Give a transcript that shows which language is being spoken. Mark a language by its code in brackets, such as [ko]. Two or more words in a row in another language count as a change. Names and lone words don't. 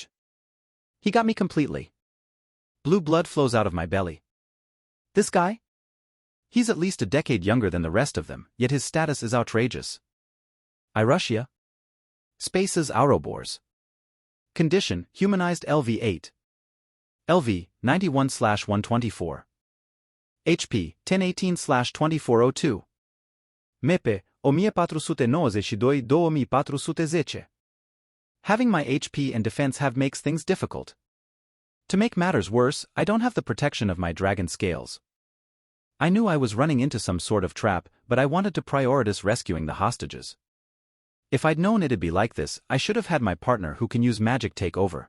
[en] He got me completely. Blue blood flows out of my belly. This guy? He's at least a decade younger than the rest of them, yet his status is outrageous. I rush ya. Spaces Ouroboros. Condition, humanized LV-8. LV, 91/124. HP, 1018/2402. MEPE, 2492/2410. Having my HP and defense have makes things difficult. To make matters worse, I don't have the protection of my dragon scales. I knew I was running into some sort of trap, but I wanted to prioritize rescuing the hostages. If I'd known it'd be like this, I should have had my partner who can use magic take over.